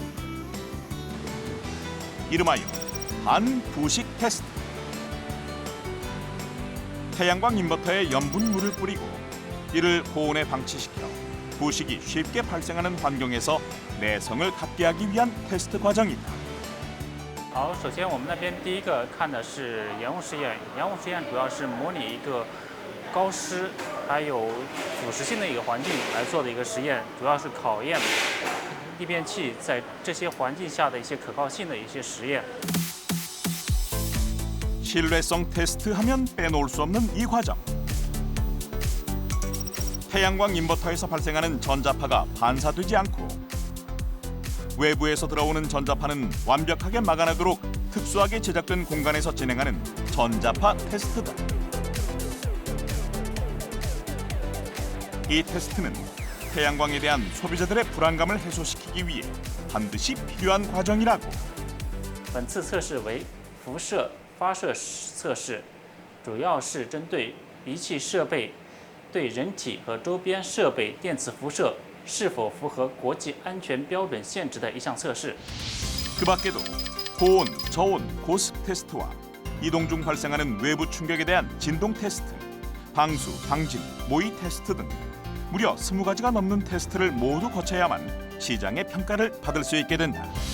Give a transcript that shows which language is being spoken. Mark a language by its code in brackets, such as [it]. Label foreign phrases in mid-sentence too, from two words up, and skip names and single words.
[ko] 이름하여 반부식 테스트. 태양광 인버터에 염분물을 뿌리고 이를 고온에 방치시켜 부식이 쉽게 발생하는 환경에서 내성을 갖게 하기 위한 테스트 과정이다. [zh] 好，首先我们那边第一个看的是盐雾实验，盐雾实验主要是模拟一个高湿还有腐蚀性的一个环境来做的一个实验，主要是考验逆变器在这些环境下的一些可靠性的一些实验。 [ko] 신뢰성 테스트하면 빼놓을 수 없는 이 과정. 태양광 인버터에서 발생하는 전자파가 반사되지 않고 외부에서 들어오는 전자파는 완벽하게 막아내도록 특수하게 제작된 공간에서 진행하는 전자파 테스트다. 이 테스트는 태양광에 대한 소비자들의 불안감을 해소시키기 위해 반드시 필요한 과정이라고. [zh] 本次测试为辐射发射测试，主要是针对仪器设备对人体和周边设备电磁辐射是否符合国际安全标准限制的一项测试。 [ko] 그 밖에도 고온, 저온, 고습 테스트와 이동 중 발생하는 외부 충격에 대한 진동 테스트, 방수, 방진, 모의 테스트 등 무려 20가지가 넘는 테스트를 모두 거쳐야만 시장의 평가를 받을 수 있게 된다.